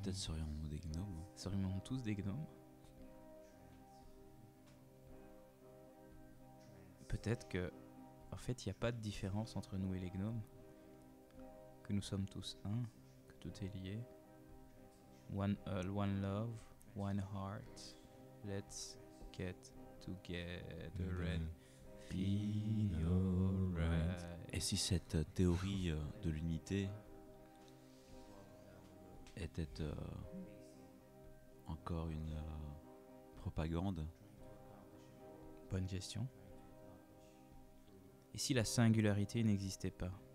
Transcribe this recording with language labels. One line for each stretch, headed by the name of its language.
French: Peut-être serions-nous des gnomes. Serions-nous tous des gnomes? Peut-être que, en fait, il n'y a pas de différence entre nous et les gnomes. Que nous sommes tous un, que tout est lié.
English: One all, one love, one heart. Let's get together and feel alright.
French: Et si cette théorie de l'unité était encore une propagande? Bonne question. Et si la singularité n'existait pas?